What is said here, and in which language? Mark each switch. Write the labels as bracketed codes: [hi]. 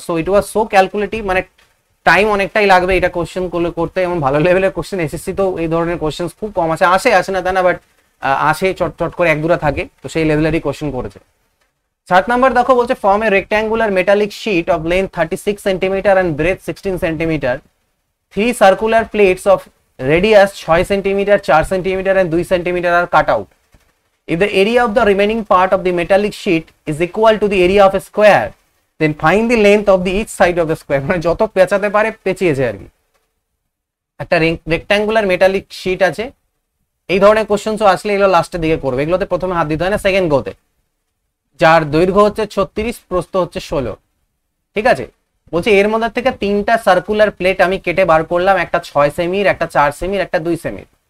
[en] so it was so calculative, [bn] মানে time অনেকটাই লাগবে এটা কোশ্চেন করতে, এবং ভালো লেভেলের কোশ্চেন এসএসসি তো এই ধরনের কোশ্চেন খুব কম আসে না তা না, বাট আসে চট করে 1-2টা থাকে, তো সেই লেভেলেরই কোশ্চেন করেছে। 7 নাম্বার দেখো বলছে [en] Form a rectangular metallic sheet of length 36 centimetre and breadth 16 centimetre, 3 circular plates of radius 6 centimetre, 4 centimetre and 2 centimetre are cut out. If the area of the remaining part of the metallic sheet is equal to the area of a square, then find the length of the each side of the square. [bn] মানে যত পেঁচাতে পারে পেঁচিয়েছে আর কি। একটা rectangular metallic sheet আছে, এই ধরনের কোশ্চেনও আসলে এগুলো লাস্টের দিকে করবে, এগুলোতে প্রথমে হাত দিতে হয় না, সেকেন্ড গোতে, যার দৈর্ঘ্য হচ্ছে 36, প্রস্থ হচ্ছে 16। ঠিক আছে, বলছে এর মধ্যে থেকে 3টা সার্কুলার প্লেট আমি কেটে বার করলাম, একটা 6 সেমির, একটা 4 সেমির, একটা 2 সেমির।